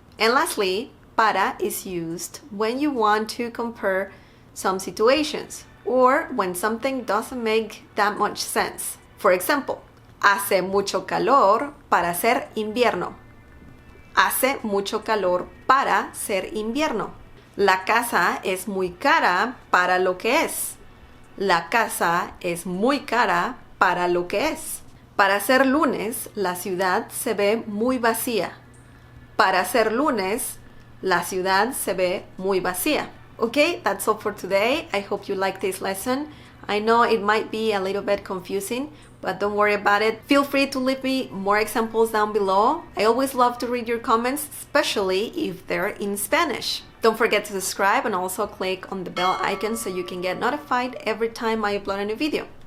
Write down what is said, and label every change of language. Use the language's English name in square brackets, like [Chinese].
[English] And lastly, para is used when you want to compare some situations or when something doesn't make that much sense. For example, [Spanish] hace mucho calor para ser invierno. Hace mucho calor para ser invierno. La casa es muy cara para lo que es. La casa es muy cara para lo que es. Para ser lunes, la ciudad se ve muy vacía. Para ser lunes, la ciudad se ve muy vacía. [English] Okay, that's all for today. I hope you like this lesson. I know it might be a little bit confusing, but don't worry about it. Feel free to leave me more examples down below. I always love to read your comments, especially if they're in Spanish. Don't forget to subscribe and also click on the bell icon so you can get notified every time I upload a new video.